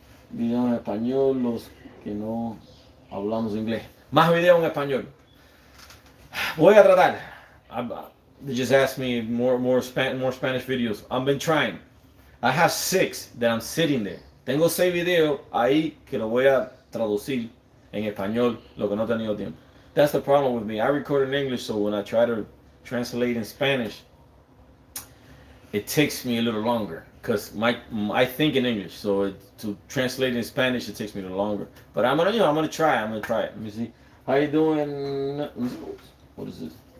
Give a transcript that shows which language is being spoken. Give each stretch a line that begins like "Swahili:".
Spanish: Video en español, los que no hablamos inglés. Más video en español. Voy a tratar.
English: They just asked me more Spanish videos. I've been trying. I have 6 that I'm sitting there.
Spanish: Tengo 6 videos ahí que lo voy a traducir en español, lo que no he tenido tiempo.
English: That's the problem with me. I record in English, so when I try to translate in Spanish, it takes me a little longer because I think in English, so to translate in Spanish it takes me a little longer. But I'm gonna try. I'm gonna try it. Let me see. How you doing? Let me see. What is this?